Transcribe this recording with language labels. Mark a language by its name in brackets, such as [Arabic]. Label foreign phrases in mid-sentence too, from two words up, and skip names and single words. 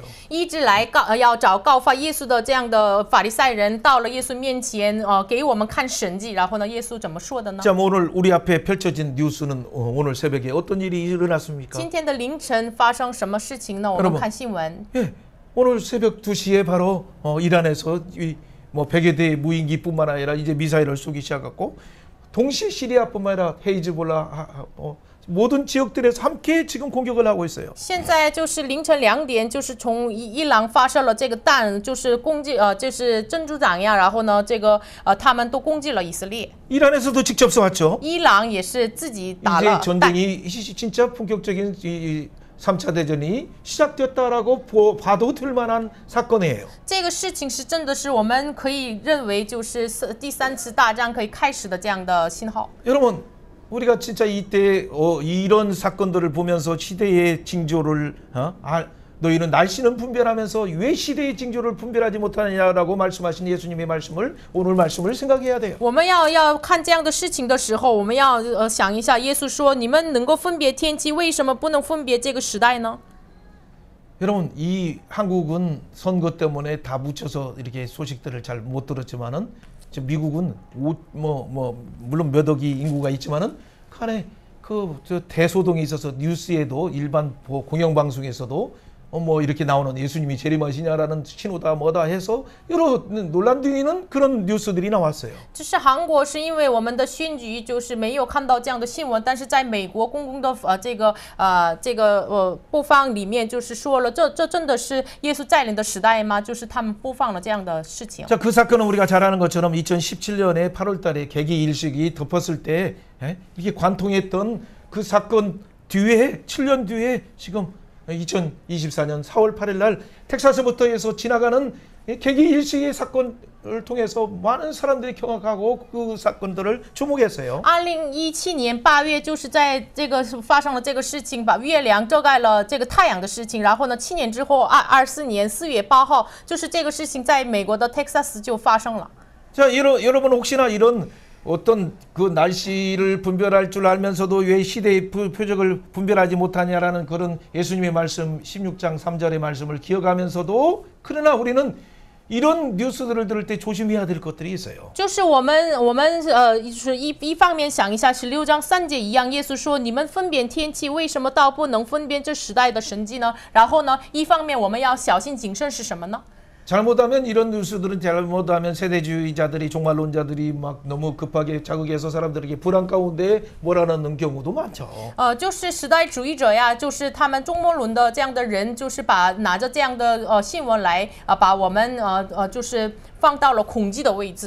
[Chinese] 一直来要找告发耶稣的这样的法利赛人，到了耶稣面前，给我们看神迹。然后呢，耶稣怎么说的呢？ [Korean] 자, 오늘 우리 앞에 펼쳐진 뉴스는 오늘 새벽에 어떤 일이 일어났습니까? [Chinese] 今天的凌晨发生什么事情呢？我们看新闻。 [Korean] 예, 오늘 새벽 2시에 바로 이란에서 뭐 100여 대의 무인기뿐만 아니라 이제 미사일을 쏘기 시작했고 동시에 시리아뿐만 아니라 헤이즈볼라 모든 지역들에서 함께 지금 공격을 하고 있어요. [Chinese] 现在就是凌晨2点，就是从伊朗发射了这个弹，就是攻击就是珍珠党呀，然后呢，这个他们都攻击了以色列。 [Korean] 이란에서도 직접 쏘았죠. [Chinese] 伊朗也是自己打 [Korean] 이제 [Chinese] 了弹。 [Korean] 전쟁이 진짜 본격적인 3차 대전이 시작됐다라고 봐도 될 만한 사건이에요. [Chinese] 这个事情是真的是我们可以认为就是第3次大战可以开始的这样的信号。 [Korean] 여러분 우리가 진짜 이때 이런 사건들을 보면서 시대의 징조를 너희는 날씨는 분별하면서 왜 시대의 징조를 분별하지 못하느냐라고 말씀하신 예수님의 말씀을 오늘 말씀을 생각해야 돼요. [Chinese] 我们要看这样的事情的时候，我们要想一下，耶稣说：“你们能够分别天气，为什么不能分别这个时代呢？” [Korean] 여러분 이 한국은 선거 때문에 다 묻혀서 이렇게 소식들을 잘 못 들었지만은 미국은 물론 몇 억이 인구가 있지만은 간에 저 대소동이 있어서 뉴스에도 일반 공영방송에서도 뭐 이렇게 나오는 예수님이 재림하시냐라는 신호다 뭐다 해서 여러 논란 뒤에는 그런 뉴스들이 나왔어요. [Chinese] 就是韩国是因为我们的选举就是没有看到这样的新闻，但是在美国公共的这个播放里面就是说了，这真的是耶稣再临的时代吗？就是他们播放了这样的事情。 [Korean] 자, 그 사건은 우리가 잘 아는 것처럼 2017년에 8월달에 개기 일식이 덮었을 때 이렇게 관통했던 그 사건 뒤에 7년 뒤에 지금 2024년 4월 8일 날 텍사스부터 해서 지나가는 개기 일식의 사건을 통해서 많은 사람들이 경악하고 그 사건들을 주목했어요. [Chinese] 2017 年8月，就是在这个发生了这个事情，把月亮遮盖了这个太阳的事情。然后呢，7年之后，24年4月8号，就是这个事情在美国的 Texas 就发生了。 [Korean] 자, 여러분 혹시나 이런 어떤 그 날씨를 분별할 줄 알면서도 왜 시대의 표적을 분별하지 못하냐라는 그런 예수님의 말씀 16장 3절의 말씀을 기억하면서도 그러나 우리는 이런 뉴스들을 들을 때 조심해야 될 것들이 있어요. [Chinese] 就是我们就是一方面想一下16章3节一样，耶稣说你们分辨天气，为什么倒不能分辨这时代的神迹呢？然后呢，一方面我们要小心谨慎是什么呢？ [Korean] 잘못하면 이런 뉴스들은 잘못하면 세대주의자들이 종말론자들이 막 너무 급하게 자극해서 사람들에게 불안 가운데 몰아넣는 경우도 많죠. [Chinese] 就是时代主义者呀，就是他们中末论的这样的人，就是拿着这样的新闻来把我们就是放到了恐惧的位置。